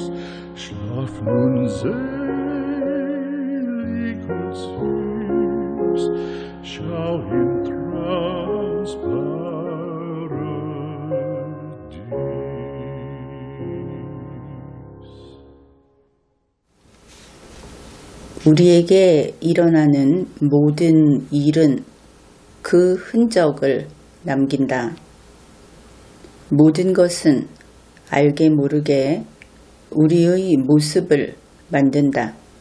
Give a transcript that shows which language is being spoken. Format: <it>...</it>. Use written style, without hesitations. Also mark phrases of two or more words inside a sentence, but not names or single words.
<de>Schlaf nun selig und süß, schau im Traums Paradies.</de> <ko>우리에게 일어나는 모든 일은 그 흔적을 남긴다. 모든 것은 알게 모르게 우리의 모습을 만든다.</ko>